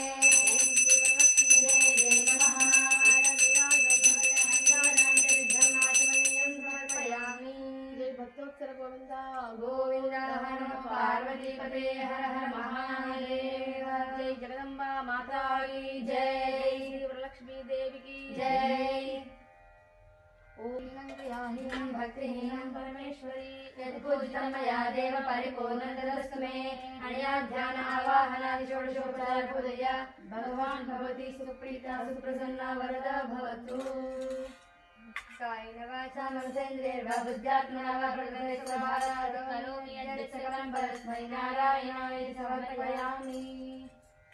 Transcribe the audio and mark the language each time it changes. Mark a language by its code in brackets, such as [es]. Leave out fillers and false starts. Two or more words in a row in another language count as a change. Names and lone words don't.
[te] భక్తోత్సర గోవింద గోవింద హర పార్వతీపతే హర హర మహాదేవ. [hi] जय जगदम्बा माता माता की जय. [te] శ్రీ వరలక్ష్మీదేవికి జై. ఓం [sa] ह्रीं भक्तिहीनं పరమేశ్వరి यत्पूजितं मया देव परिपूर्णं तदस्तु मे. अनया ध्यान आवाहनादि षोडशोपचार पूजया भगवान् भगवती सुप्रीता सुप्रसन्ना वरदा भवतु. कायेन वाचा मनसेन्द्रियैर्वा बुद्ध्यात्मना वा प्रकृते स्वभावात् करोमि यद्यत् सकलं परस्मै नारायणाय समर्पयामि.